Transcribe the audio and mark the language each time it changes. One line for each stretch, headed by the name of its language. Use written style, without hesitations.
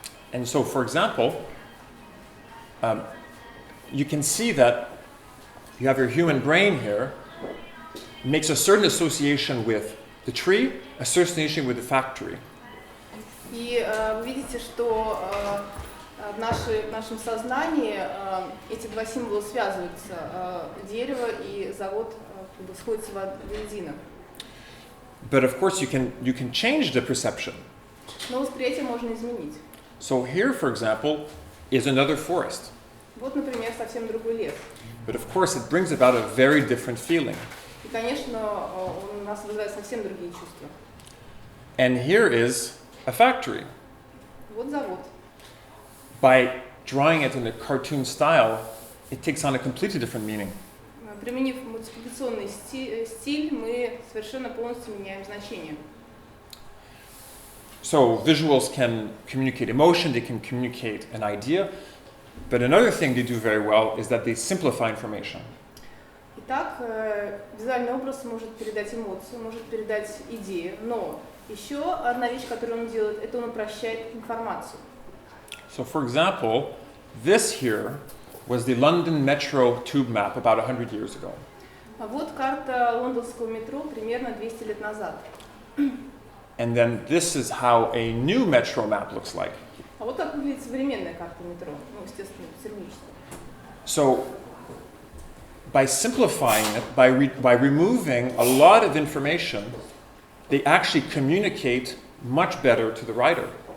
English: And so, for example, you can see that you have your human brain here, makes a certain association with the tree, association with the factory.
Russian: И вы видите, что в нашем сознании эти два символа связываются, дерево и завод сходятся воедино.
English: But of course, you can change the perception.
Russian: Но восприятие можно изменить.
English: So here, for example, is another forest.
Russian: Вот, например, совсем другой лес.
English: But of course, it brings about a very different feeling.
Russian: И, конечно, он у нас вызывает совсем другие чувства.
English: And here is a factory.
Russian: Вот завод.
English: By drawing it in a cartoon style, it takes on a completely different meaning.
Russian: Применив мультипликационный стиль, мы совершенно полностью меняем значение.
English: So visuals can communicate emotion, they can communicate an idea, but another thing they do very well is that they simplify information.
Russian: Итак, визуальный образ может передать эмоцию, может передать идею, но еще одна вещь, которую он делает, это он упрощает информацию.
English: So for example, this here was the London Metro tube map about 100 years ago.
Russian: А вот карта лондонского метро примерно 200 лет назад.
English: And then this is how a new metro map looks like.
Russian: А вот так выглядит современная карта метро, ну, естественно, петербургская.
English: So, by simplifying it, by removing a lot of information, they actually communicate much better to the writer.